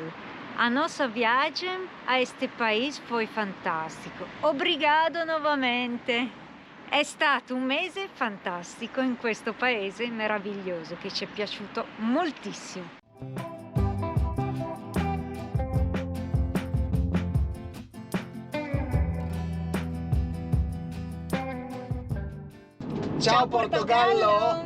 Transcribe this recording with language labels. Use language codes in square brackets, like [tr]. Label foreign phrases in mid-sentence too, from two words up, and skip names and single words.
[pt] A nossa viagem a este país foi fantastico. Obrigado novamente. [it] È stato un mese fantastico in questo paese meraviglioso che ci è piaciuto moltissimo. Ciao Portogallo!